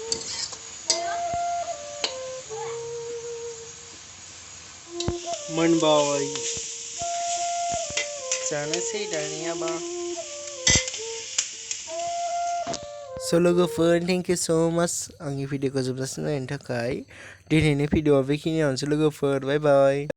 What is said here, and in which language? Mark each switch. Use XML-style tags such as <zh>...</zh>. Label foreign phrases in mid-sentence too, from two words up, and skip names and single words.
<brx>मोनबाय जानोसै दानियाबा So लोगोफोर</brx> <en>thank you so much</en> <brx>आंनि भिडिअखौ जोबजासिम नायनो थाखाय दिनैनि भिडिअआ बेखिनियावनोसै लोगोफोर</brx> <en>bye bye</en>